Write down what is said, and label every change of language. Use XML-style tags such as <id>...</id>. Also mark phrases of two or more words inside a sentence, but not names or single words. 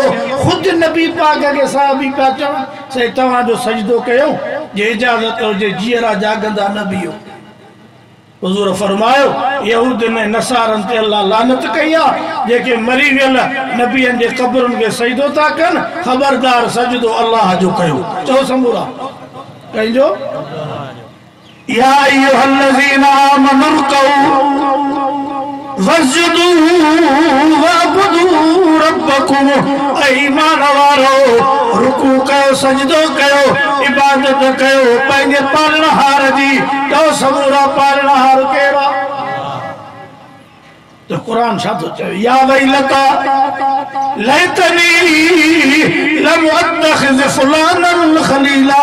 <sd>ख़ुदि नबी पाक खे साहबी पिया चवनि साईं तव्हांजो सजदो कयूं, जे इजाज़त हुजे जीअरा जाॻंदा न बीहो। हुज़ूर फरमायो यहूद ने नसारनि ते अल्लाह लानत कई आहे, जेके मरी वियल नबियनि जे क़ब्रुनि खे सजदो था कनि, ख़बरदार सजदो अल्लाह जो कयो। चओ समूरा कंहिंजो?</sd> <ar>يا أيها الذين آمنوا اركعوا واسجدوا واعبدوا ربكم.</ar> <sd>ईमान वारो रुकू कयो, सजदो कयो, इबादत कयो पंहिंजे पालनहार जी। तो समूरा पालनहार कहिड़ा? तो क़ुरान छा थो चवे?</sd> <ar>يا ويلتى ليتني لم أتخذ فلانا خليلا.</ar>